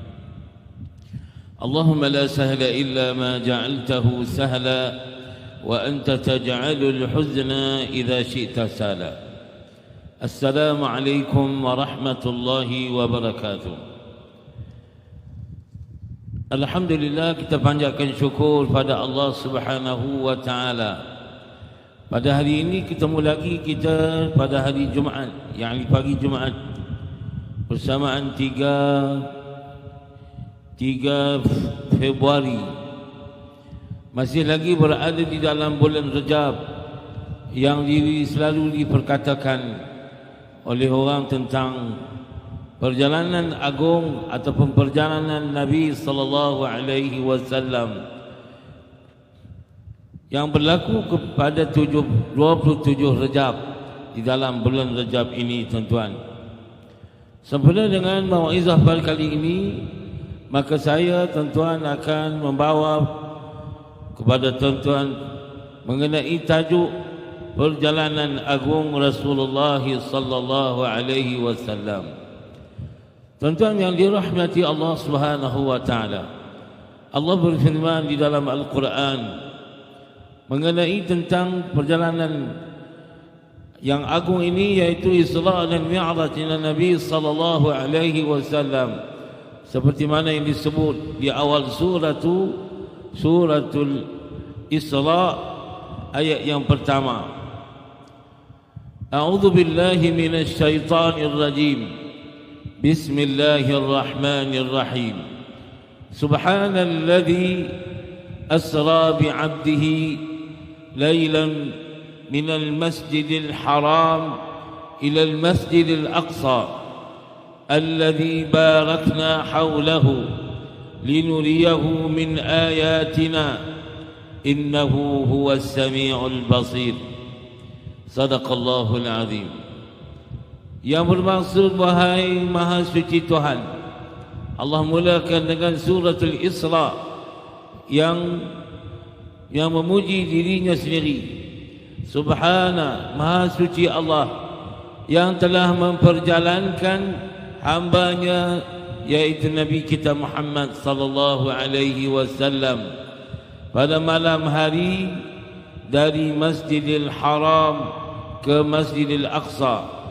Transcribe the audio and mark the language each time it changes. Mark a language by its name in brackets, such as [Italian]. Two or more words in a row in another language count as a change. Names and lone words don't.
[Arabic] اللهم لا سهل إلا ما جعلته سهلا وأنت تجعل الحزن إذا شئت سهلا. السلام عليكم ورحمة الله وبركاته. [Malay] Alhamdulillah, kita panjatkan syukur pada Allah [Arabic] سبحانه وتعالى. [Malay] Pada hari ini ketemu lagi kita pada hari Jumaat, yakni pagi Jumaat, bersamaan 3 Februari. Masih lagi berada di dalam bulan Rajab yang selalu diperkatakan oleh orang tentang perjalanan agung ataupun perjalanan Nabi [Arabic] صلى الله عليه وسلم [Malay] yang berlaku kepada 27 Rajab di dalam bulan Rajab ini, tuan-tuan. Sempena dengan mauizah pada kali ini, maka saya, tuan-tuan, akan membawa kepada tuan-tuan mengenai tajuk perjalanan agung Rasulullah [Arabic] صلى الله عليه وسلم. [Malay] Tuan-tuan yang dirahmati Allah [Arabic] سبحانه وتعالى, [Malay] Allah berfirman di dalam Al-Quran mengenai tentang perjalanan yang agung ini, yaitu Isra dan Mi'raj Nabi [Arabic] صلى الله عليه وسلم, [Malay] seperti mana yang disebut di awal suratul Isra ayat yang pertama. [Arabic] أعوذ بالله من الشيطان الرجيم. Bismillahirrahmanirrahim. سبحان الذي أسرى بعبده ليلا من المسجد الحرام إلى المسجد الأقصى الذي باركنا حوله لنريه من آياتنا إنه هو السميع البصير. صدق الله العظيم. [Malay] Yang bermaksud, wahai Maha Suci Tuhan, Allah mulakan dengan suratul Isra yang memuji dirinya sendiri. Subhana, Maha Suci Allah yang telah memperjalankan hambanya, yaitu Nabi kita Muhammad [Arabic] صلى الله عليه وسلم, [Malay] pada malam hari dari Masjidil Haram ke Masjidil Aqsa,